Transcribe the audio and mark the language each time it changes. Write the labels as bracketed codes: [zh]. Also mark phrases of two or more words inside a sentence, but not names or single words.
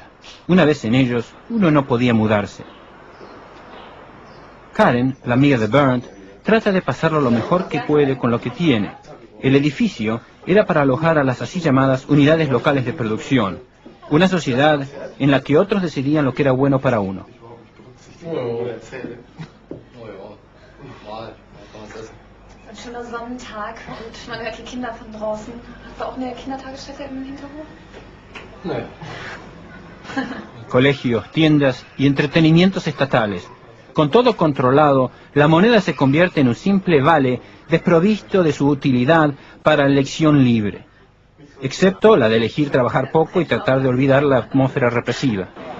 [es] Una vez en ellos, uno no podía mudarse. Karen, la amiga de Berndt, trata de pasarlo lo mejor que puede con lo que tiene. El edificio era para alojar a las así llamadas unidades locales de producción, una sociedad en la que otros decidían lo que era bueno para uno. [de] Ein schöner Sonnentag und man hört die Kinder von draußen. Hast du auch eine Kindertagesstätte im Hinterhof? Nee. [es] Colegios, tiendas y entretenimientos estatales. Con todo controlado, la moneda se convierte en un simple vale desprovisto de su utilidad para la elección libre, excepto la de elegir trabajar poco y tratar de olvidar la atmósfera represiva.